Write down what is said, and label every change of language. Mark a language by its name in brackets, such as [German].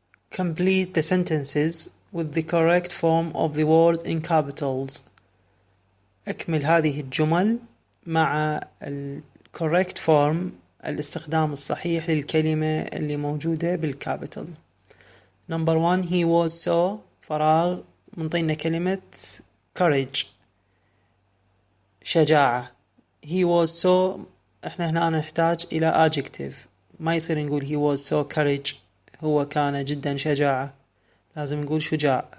[English] Complete the sentences with the correct form of the word in capitals. [Arabic] أكمل هذه الجمل مع [English] correct form، [Arabic] الاستخدام الصحيح للكلمة اللي موجودة بالكابيتال. [English] Number 1. He was so [Arabic] فراغ منطينا كلمة courage شجاعة. [English] he was so [Arabic] احنا هنا نحتاج إلى adjective، ما يصير نقول [English] he was so courage [Arabic] هو كان جدا شجاعة، لازم نقول شجاع.